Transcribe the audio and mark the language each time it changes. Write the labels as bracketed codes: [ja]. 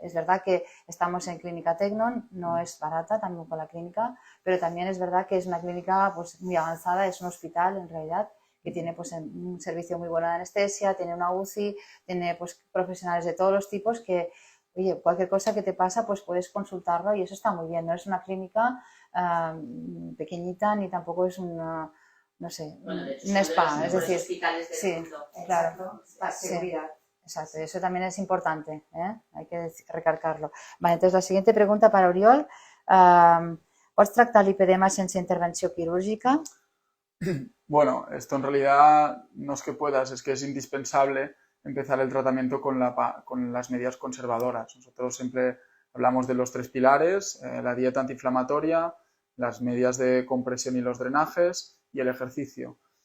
[es] Es verdad que estamos en Clínica Tecnon, no es barata tampoco la clínica, pero también es verdad que es una clínica pues, muy avanzada, es un hospital en realidad que tiene pues, un servicio muy bueno de anestesia, tiene una UCI, tiene pues, profesionales de todos los tipos que, oye, cualquier cosa que te pasa pues puedes consultarlo y eso está muy bien. No es una clínica pequeñita ni tampoco es una... no sé, bueno, de hecho, un spa, es decir, hospitales del mundo. Claro, para seguridad. Exacto, eso también es importante, ¿eh? Hay que recalcarlo. Vale, entonces la siguiente pregunta para Oriol. [ca] ¿Pots tractar l'lipedema sense intervenció quirúrgica? [es] Bueno, esto en realidad no es que puedas, es que es indispensable empezar el tratamiento con las medidas conservadoras. Nosotros siempre hablamos de los 3 pilares, la dieta antiinflamatoria, las medidas de compresión y los drenajes y el ejercicio.